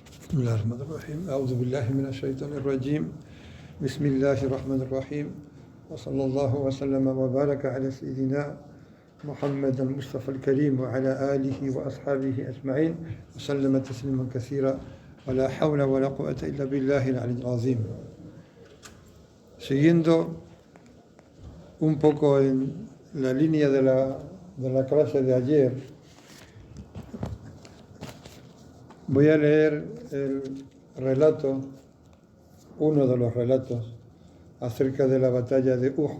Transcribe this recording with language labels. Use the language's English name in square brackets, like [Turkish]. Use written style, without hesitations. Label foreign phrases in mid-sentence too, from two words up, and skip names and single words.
[Arabic] بسم الله الرحمن الرحيم أعوذ بالله من الشيطان الرجيم بسم الله الرحمن الرحيم وصلى الله وسلم وبارك على سيدنا محمد المصطفى الكريم وعلى آله وأصحابه أجمعين وسلم تسليما كثيرا ولا حول ولا قوة إلا بالله العلي العظيم. [Spanish] Siguiendo un poco en la línea de la clase de ayer, voy a leer el relato, uno de los relatos, acerca de la batalla de Uhud.